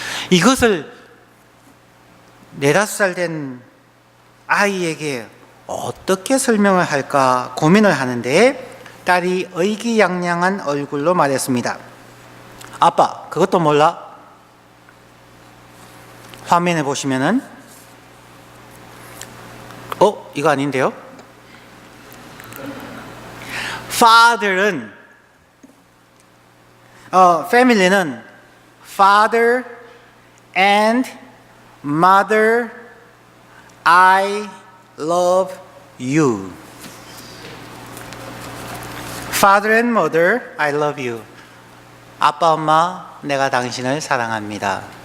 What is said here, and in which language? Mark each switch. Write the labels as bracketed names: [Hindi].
[Korean] 이것을 4-5살 된 아이에게 어떻게 설명을 할까 고민을 하는데 딸이 의기양양한 얼굴로 말했습니다. 아빠, 그것도 몰라? 화면에 보시면은 이거 아닌데요? [English] father는 family는 father and mother I love you. Father and mother I love you. [Korean] 아빠 엄마 내가 당신을 사랑합니다.